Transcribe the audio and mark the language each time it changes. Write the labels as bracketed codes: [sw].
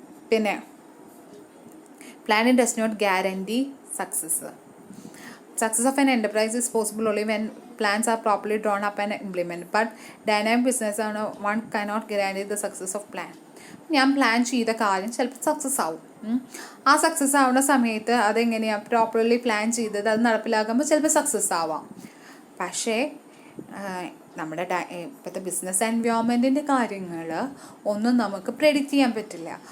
[en] പിന്നെ planning does not guarantee success. Success of an enterprise is possible only when plans are properly drawn up and implemented. But dynamic business one cannot guarantee the success of plan. [ml] ഞാൻ plan ചെയ്ത കാര്യം ചിലപ്പോൾ success ആവും. ആ success ആവുന്ന സമയത്ത് അതെങ്ങനെയാണ് properly plan ചെയ്തത് അത് നടപ്പിലാക്കുമ്പോൾ ചിലപ്പോൾ സക്സസ് ആവാം. പക്ഷേ നമ്മുടെ ഇപ്പോഴത്തെ ബിസിനസ് എൻവയോൺമെൻറ്റിൻ്റെ കാര്യങ്ങൾ ഒന്നും നമുക്ക് പ്രെഡിക്റ്റ് ചെയ്യാൻ പറ്റില്ല.